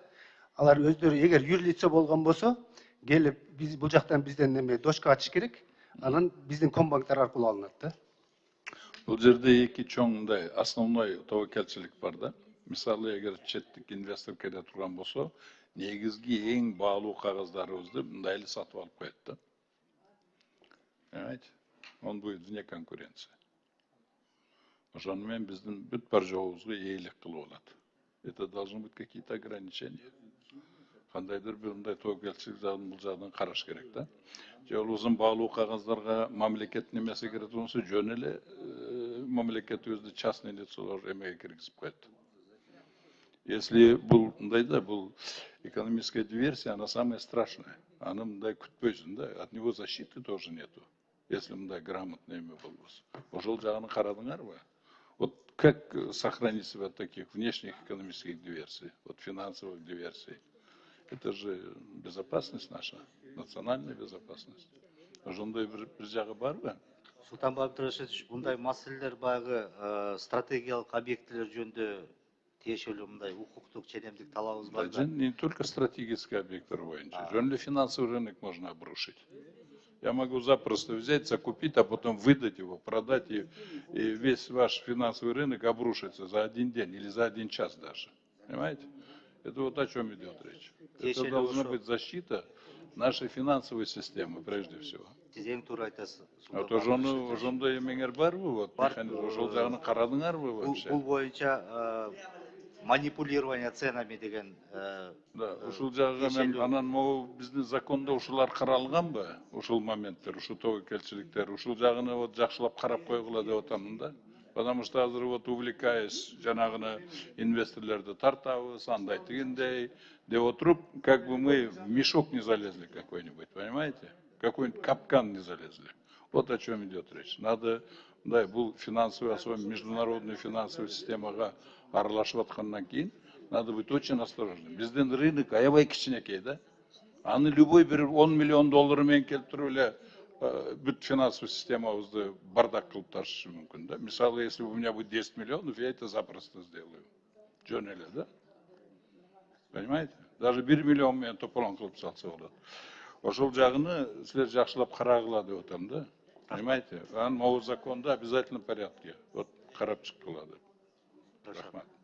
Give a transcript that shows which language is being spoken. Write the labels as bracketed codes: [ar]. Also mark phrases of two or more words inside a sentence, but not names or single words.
[ky] Алар өздөрү эгер юрлица болгон болсо, келип биз бул жактан бизден неме дошка ачыш керек, анан биздин комбанктар аркылуу алынат да. Бул жерде эки чоң мындай основной тобокелчилик бар да. Мисалы, эгер четтик инвестор келе турган болсо, негизги эң баалуу кагаздарыбызды мындай эле сатып алып коет да. [ru] Понимаете? Он будет вне конкуренции. [ky] Ошону менен биздин бүт бар жообузга ээлик кылып алат. [ru] Это должны быть какие-то ограничения. [ky] Кандайдыр бир мындай тобокелчилик жагын бул жагдан караш керек да. Же узун баалуу кагаздарга мамлекет немеси кире турса, жөн эле мамлекетибизди [ru] частный лицолор [ky] эмеге киргизип коет. [ru] Если [ky] бул мындайда, бул [ru] экономическая диверсия, она самая страшная. [ky] Аны мындай күтпөйсүң да, [ru] от него защиты тоже нету. [ky] Если мындай грамотный эме болбосо. Ошол жагын карадыңарбы? [ru] Вот как сохранить себя от таких внешних экономических диверсий, от финансовых диверсий? Это же безопасность наша, национальная безопасность. [ky] Ошондой бир жагы барбы? Султанбек Абдрашевич, мындай маселелер баягы стратегиялык объектилер жөнүндө тиешелүү мындай укуктук ченемдик талабыбыз бар да. [ru] Не только стратегический [ky] объекттер боюнча. Жөн эле [ru] финансовый рынок можно обрушить. Я могу запросто взять, закупить, а потом выдать его, продать, и весь ваш финансовый рынок обрушится за один день или за один час даже. Понимаете? Это вот о чем идет речь. Это должна быть защита нашей финансовой системы, прежде всего. [ky] Тизең туура айтасыз. Вот ошондой эмеңер барбы? Вот ошол жагын карадыңарбы вообще? Бул боюнча [ru] манипулирование ценами [ky] деген. Да, ушул жагы мен анан могу биздин закондо ушулар каралганбы? Ушул моменттер, ушул тобокелчиликтер, ушул жагыны вот жакшылап карап койгула деп атамын да. Потому что азыр вот увлекаясь жанагыны инвесторлорду тартабыз, андай тигиндей деп отуруп, [ru] как бы мы в мешок не залезли какой-нибудь, понимаете? Какой-нибудь капкан не залезли. Вот о чем идет речь. Надо, да, бул финансовый, особенно международную финансовую [ky] системага аралашып аткандан кийин, [ru] надо быть очень осторожным. [ky] Биздин рынок аябай кичинекей да. Аны любой бир 10 миллион доллар менен келип туруп эле бүт финансовый системабызды бардак кылып ташышы мүмкүн да. Мисалы, [ru] если у меня будет 10 миллионов, я это запросто сделаю. [ky] Жөн эле да. Понимаете? Даже 1 миллион менен тополон кылып салса болот. Ошол жагыны силер жакшылап карагыла деп атам да. [ru] Понимаете? [ky] Анын могу законда [ru] обязательно порядке. [ky] Вот карап чыккыла деп. Рахмат.